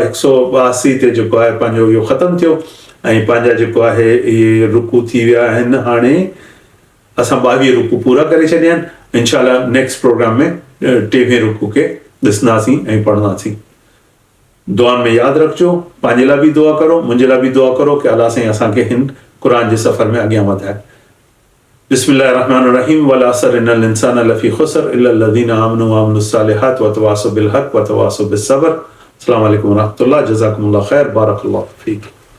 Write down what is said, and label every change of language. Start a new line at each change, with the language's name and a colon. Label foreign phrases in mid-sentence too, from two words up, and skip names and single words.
Sindhi: 182 ते जेको आहे पंहिंजो इहो ख़तमु थियो ऐं पंहिंजा जेको आहे इहे रुकू थी विया आहिनि। हाणे असां 22 रुकू पूरा करे छॾिया आहिनि। इंशाअल्लाह
English: next program
Sindhi: में 23 रुकू खे ॾिसंदासीं ऐं पढ़ंदासीं। दुआनि में यादि रखिजो, पंहिंजे लाइ बि दुआ करो, मुंहिंजे लाइ बि दुआ करो कि अल्लाह साईं असांखे हिन क़ुर जे सफ़र में अॻियां वधाए।
Arabic: بسم الله الرحمن الرحيم. والعصر إن الإنسان لفي خسر إلا الذين آمنوا وعملوا الصالحات وتواصوا بالحق وتواصوا بالصبر. السلام عليكم ورحمة الله. جزاكم الله خير. بارك الله فيك.